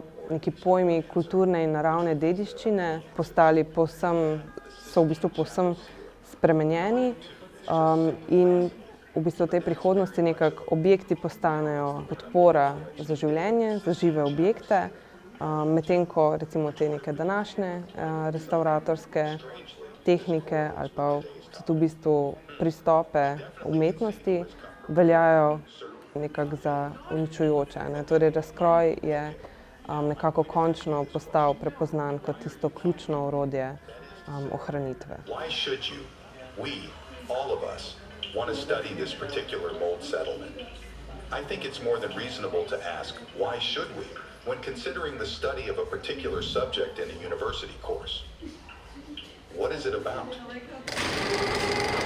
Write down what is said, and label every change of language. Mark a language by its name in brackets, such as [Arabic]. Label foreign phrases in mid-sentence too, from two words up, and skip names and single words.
[Slovenian] neki pojmi kulturne in naravne dediščine so v bistvu povsem spremenjeni in v bistvu v tej prihodnosti nekako objekti postanejo podpora za življenje, za žive objekte, medtem ko recimo te neke današnje restavratorske tehnike ali pa tudi v bistvu pristope umetnosti veljajo nekako za uničujoče. Torej razkroj je nekako končno postal prepoznan kot tisto ključno orodje ohranitve. [English] Want to study this particular mold settlement. I think it's more than reasonable to ask, why should we, when considering the study of a particular subject in a university course? What is it about?